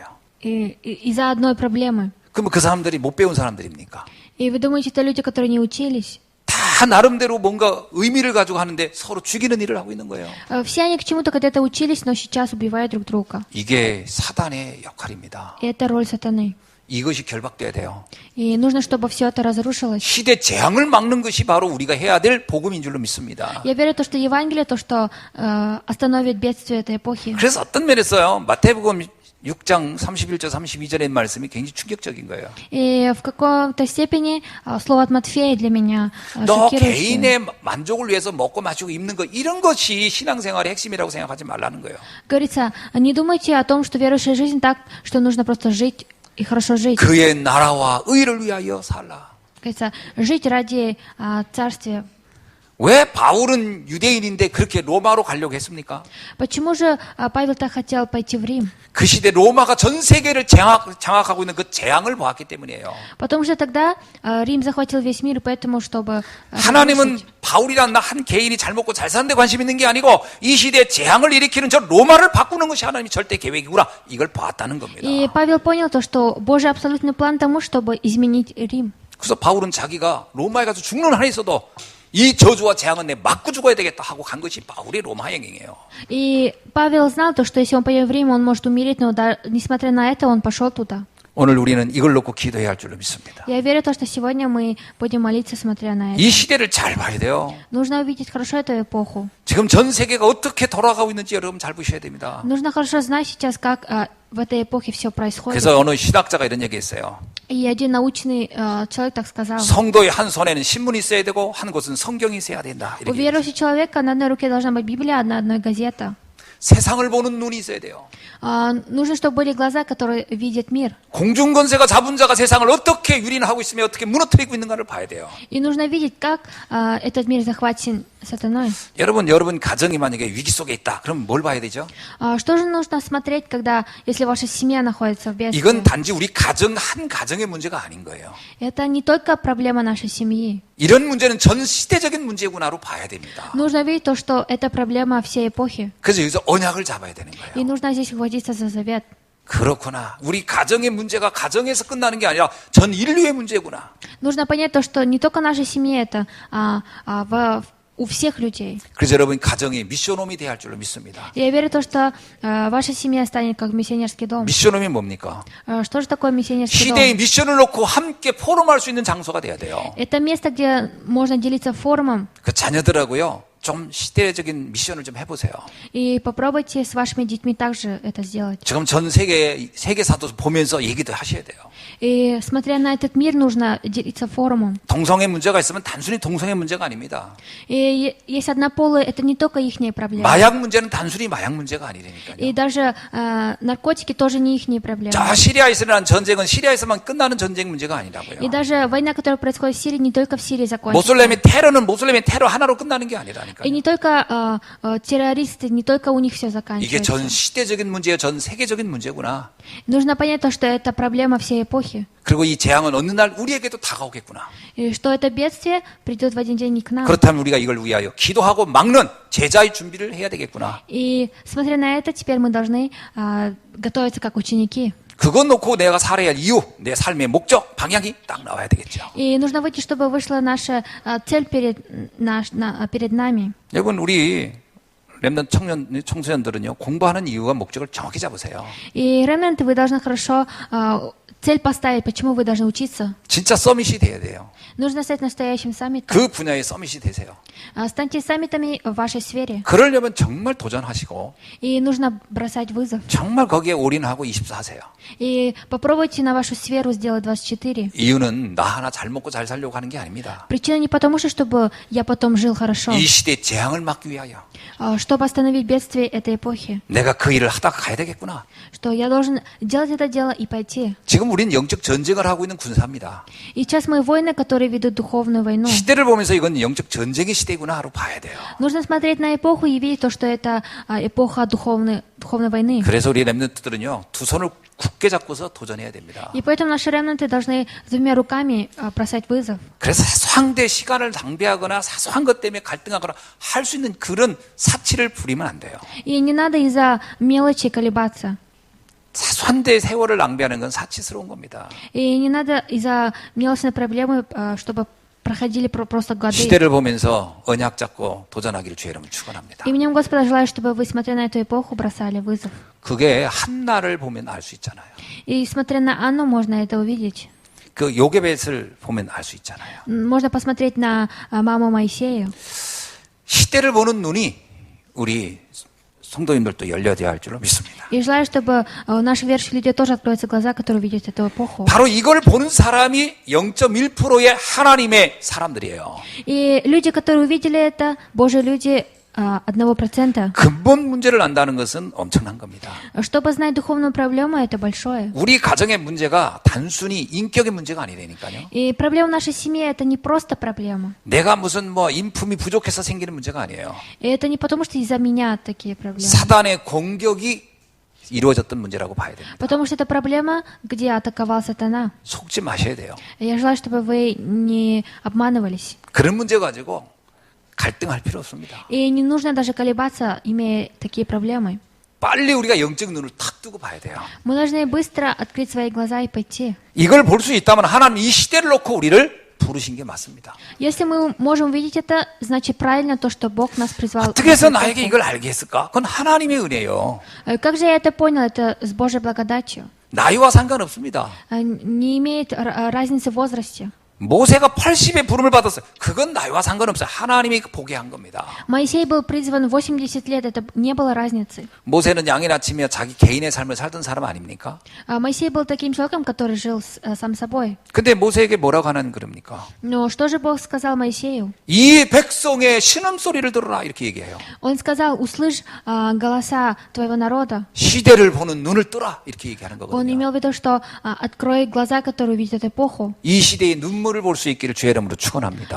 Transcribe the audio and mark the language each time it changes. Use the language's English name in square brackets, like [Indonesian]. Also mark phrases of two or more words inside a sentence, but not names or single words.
[Russian] И из-за одной проблемы. [Korean] 그러면 그 사람들이 못 배운 사람들입니까? [Russian] И вы думаете, это люди, которые не учились? [Korean] 다 나름대로 뭔가 의미를 가지고 하는데 서로 죽이는 일을 하고 있는 거예요. [Russian] Все они к чему-то когда-то учились, но сейчас убивают друг друга. [Korean] 이게 사단의 역할입니다. [Russian] И это роль сатаны. [Korean] 이것이 결박돼야 돼요. [Russian] И нужно, чтобы все это разрушилось. [Korean] 시대 재앙을 막는 것이 바로 우리가 해야 될 복음인 줄로 믿습니다. [Russian] Я верю, что Евангелие, то, что остановит бедствие этой эпохи. [Korean] 그래서 어떤 면에서요, 마태복음 6장 31절 32절의 말씀이 굉장히 충격적인 거예요. [Russian] И в каком-то степени слово от Матфея для меня [Korean] 너 [Russian] шокирующее. [Korean] 개인의 만족을 위해서 먹고 마시고 입는 것 이런 것이 신앙생활의 핵심이라고 생각하지 말라는 거예요. [Russian] Говорится, не думайте о том, что верующая жизнь так, что нужно просто жить и хорошо жить. [Korean] 그의 나라와 의를 위하여 살라. [Russian] Говорится, жить ради царствия. [Korean] 왜 바울은 유대인인데 그렇게 로마로 가려고 했습니까? [Russian] Почему же Павел так хотел пойти в Рим? [Korean] 그 시대 로마가 전 세계를 장악하고 있는 그 재앙을 보았기 때문이에요. [Russian] Потому что тогда Рим захватил весь мир, поэтому, чтобы [Korean] 하나님은 [Russian] разрушить. [Korean] 바울이란 한 개인이 잘 먹고 잘 사는 데 관심 있는 게 아니고 이 시대에 재앙을 일으키는 저 로마를 바꾸는 것이 하나님의 절대 계획이구나. 이걸 봤다는 겁니다. [Russian] И Павел понял то, что Божий абсолютный план тому, чтобы изменить Рим. [Korean] 그래서 바울은 자기가 로마에 가서 죽는 한에 있어도 이 저주와 재앙은 내 맞고 죽어야 되겠다 하고 간 것이 바울의 로마 여행이에요. [Russian] И Павел знал то, что если он поедет в Рим, он может умереть, но несмотря на это, он пошел туда. [Korean] 오늘 우리는 이걸 놓고 기도해야 할 줄로 믿습니다. [Russian] Я верю в то, что сегодня мы будем молиться, смотря на это. [Korean] 이 시대를 잘 봐야 돼요. [Russian] Нужно увидеть хорошо эту эпоху. [Korean] 지금 전 세계가 어떻게 돌아가고 있는지 여러분 잘 보셔야 됩니다. [Russian] Нужно хорошо знать сейчас, как в этой эпохе все происходит. [Korean] 그래서 어느 신학자가 이런 얘기했어요. [Russian] И один научный человек так сказал. [Korean] 성도의 한 손에는 신문이 있어야 되고 한 곳은 성경이 있어야 된다. [Russian] У [Korean] 이렇게 [Russian] верующего человека на одной руке должна быть Библия, а на одной газета. [Korean] 세상을 보는 눈이 있어야 돼요. [Russian] Нужно, чтобы были глаза, которые видят мир. [Korean] 공중권세가 잡은 자가 세상을 어떻게 유린하고 있으며 어떻게 무너뜨리고 있는가를 봐야 돼요. [Russian] И нужно видеть, как этот мир захвачен сатаной. [Korean] 여러분 가정이 만약에 위기 속에 있다. 그럼 뭘 봐야 되죠? [Russian] Что же нужно смотреть, если ваша семья находится в бедствии? [Korean] 이건 단지 우리 가정 한 가정의 문제가 아닌 거예요. [Russian] Это не только проблема нашей семьи. [Korean] 이런 문제는 전 시대적인 문제구나로 봐야 됩니다. [Russian] Нужно видеть то, что это проблема всей эпохи. [Korean] 그래서 여기서 언약을 잡아야 되는 [Russian] И [Korean] 거예요. [Russian] нужно здесь хватиться за завет. [Korean] 그렇구나. 우리 가정의 문제가 가정에서 끝나는 게 아니라 전 인류의 문제구나. [Russian] Нужно понять то, что не только наша семья это, у всех людей. [Korean] 그래서 여러분 가정이 미션홈이 돼야 할 줄로 믿습니다. [Russian] Я верю то, что ваша семья станет как миссионерский дом. [Korean] 미션홈이 뭡니까? [Russian] Что же такое миссионерский [Korean] 시대의 [Russian] дом? [Korean] 미션을 놓고 함께 포럼할 수 있는 장소가 돼야 돼요. [Russian] Это место, где можно делиться форумом, [Korean] 그 자녀들하고요. 좀 시대적인 미션을 좀 해보세요. [Russian] и попробуйте с вашими детьми также это сделать. [Korean] 지금 전 세계사도 보면서 얘기도 하셔야 돼요. [Russian] И смотря на этот мир, нужно делиться форумом. [Korean] 동성애 문제가 있으면 단순히 동성애 문제가 아닙니다. [Russian] И есть однополые, это не только их проблемы. [Korean] 마약 문제는 단순히 마약 문제가 아니라니까요. [Russian] И даже наркотики тоже не их проблемы. [Korean] 저 시리아에서 일어난 전쟁은 시리아에서만 끝나는 전쟁 문제가 아니라고요. [Russian] И даже война, которая происходит в Сирии, не только в Сирии закончится. [Korean] 모슬렘의 테러는 모슬렘의 테러 하나로 끝나는 게 아니라니까요. [Russian] И не только террористы, не только у них все [Korean] 이게 전 [Russian] заканчивается. [Korean] 시대적인 문제예요. 전 세계적인 문제구나. [Russian] Нужно понять то, что это проблема всей эпохи. [Korean] 그리고 이 재앙은 어느 날 우리에게도 다가오겠구나. [Russian] И что это бедствие придет в один день и к нам. [Korean] 그렇다면 우리가 이걸 위하여 기도하고 막는 제자의 준비를 해야 되겠구나. [Russian] И смотря на это, теперь мы должны готовиться как ученики. [Korean] 그것 놓고 내가 살아야 할 이유, 내 삶의 목적, 방향이 딱 나와야 되겠죠. [Russian] И нужно выйти, чтобы вышла наша цель перед нами. [Korean] 여러분 우리 렘넌트 청소년들은요 공부하는 이유와 목적을 정확히 잡으세요. [Russian] И ремнанты, вы должны хорошо цель поставить, почему вы должны учиться. [Korean] 진짜 서밋이 돼야 돼요. [Russian] Нужно стать настоящим саммитом. [Korean] 그 분야의 서밋이 되세요. [Russian] Станьте саммитами в вашей сфере. [Korean] 그러려면 정말 도전하시고 [Russian] И нужно бросать вызов. [Korean] 정말 거기에 올인하고 24세요. [Russian] И попробуйте на вашу сферу сделать 24. [Korean] 이유는 나 하나 잘 먹고 잘 살려고 하는 게 아닙니다. [Russian] Причина не потому, что чтобы я потом жил хорошо, [Korean] 이 시대의 재앙을 막기 위하여 [Russian] чтобы остановить бедствие этой эпохи, [Korean] 내가 그 일을 하다가 가야 되겠구나. [Russian] что я должен делать это дело и пойти. [Korean] 지금 우리는 영적 전쟁을 하고 있는 군사입니다. [Russian] И сейчас мы воины, которые ведут духовную войну. [Korean] 시대를 보면서 이건 영적 전쟁의 시대구나 하고 봐야 돼요. [Russian] Нужно смотреть на эпоху и видеть то, что это эпоха духовной войны. [Korean] 그래서 우리 렘넌트들은요 두 손을 굳게 잡고서 도전해야 됩니다. [Russian] И поэтому наши ремнанты должны двумя руками бросать вызов. [Korean] 그래서 사소한데 시간을 낭비하거나 사소한 것 때문에 갈등하거나 할 수 있는 그런 사치를 부리면 안 돼요. [Russian] И не надо из-за мелочи колебаться. [Korean] 사소한데 세월을 낭비하는 건 사치스러운 겁니다. [Russian] И не надо из-за мелочной проблемы, чтобы проходили просто годы. [Korean] 시대를 보면서 언약 잡고 도전하기를 주의 이름으로 축원합니다. [Russian] Именем Господа желаю, чтобы вы, смотря на эту эпоху, бросали вызов. [Korean] 그게 한나를 보면 알 수 있잖아요. [Russian] И смотря на Анну, можно это увидеть. [Korean] 그 요게벳을 보면 알 수 있잖아요. [Russian] Можно посмотреть на маму Моисею. [Korean] 시대를 보는 눈이 우리 성도님들도 열려야 할 줄로 믿습니다. [Russian] И желаю, чтобы у наших верующих людей тоже откроются глаза, которые видят эту эпоху. [Korean] 바로 이걸 보는 사람이 0.1%의 하나님의 사람들이에요. [Russian] И люди, которые увидели это, Божьи люди 1%. [Korean] 근본 문제를 안다는 것은 엄청난 겁니다. [Russian] Чтобы знать духовную проблему, это большое. [Korean] 우리 가정의 문제가 단순히 인격의 문제가 아니라니까요. [Russian] И проблема нашей семьи это не просто проблема. [Korean] 내가 무슨 인품이 부족해서 생기는 문제가 아니에요. [Russian] И это не потому, что из-за меня такие проблемы. [Korean] 사단의 공격이 이루어졌던 문제라고 봐야 됩니다. [Russian] Потому что это проблема, где атаковал сатана. [Korean] 속지 마셔야 돼요. [Russian] Я желаю, чтобы вы не обманывались. [Korean] 그런 문제 가지고 갈등할 필요 없습니다. [Russian] И не нужно даже колебаться, имея такие проблемы. [Korean] 빨리 우리가 영적 눈을 탁 뜨고 봐야 돼요. [Russian] Мы должны быстро открыть свои глаза и пойти. [Korean] 이걸 볼 수 있다면 하나님 이 시대를 놓고 우리를 부르신 게 맞습니다. [Russian] Если мы можем увидеть это, значит правильно то, что Бог нас призвал. [Korean] 어떻게 해서 나에게 이걸 알게 했을까? 그건 하나님의 은혜예요. [Russian] Как же я это понял? Это с Божьей благодатью. [Korean] 나이와 상관없습니다. [Russian] Не имеет разницы в возрасте. [Korean] 모세가 80의 부름을 받았어요. 그건 나이와 상관없어요. 하나님이 보게 한 겁니다. [Russian] Моисей был призван 80 лет, это не было разницы. [Korean] 모세는 양이 낳치며 자기 개인의 삶을 살던 사람 아닙니까? [Russian] Моисей был таким человеком, который жил сам собой. [Korean] 근데 모세에게 뭐라고 하는 그럽니까? [Russian] Но что же Бог сказал Моисею? [Korean] 이 백성의 신음소리를 들어라 이렇게 얘기해요. [Russian] Он сказал, услышь голоса твоего народа. [Korean] 시대를 보는 눈을 뜨라 이렇게 얘기하는 [Russian] Он [Korean] 거거든요. [Russian] имел в виду, что открой глаза, которые увидят эпоху. [Korean] 이 시대의 눈물을 볼 수 있기를 주의 이름으로 축원합니다.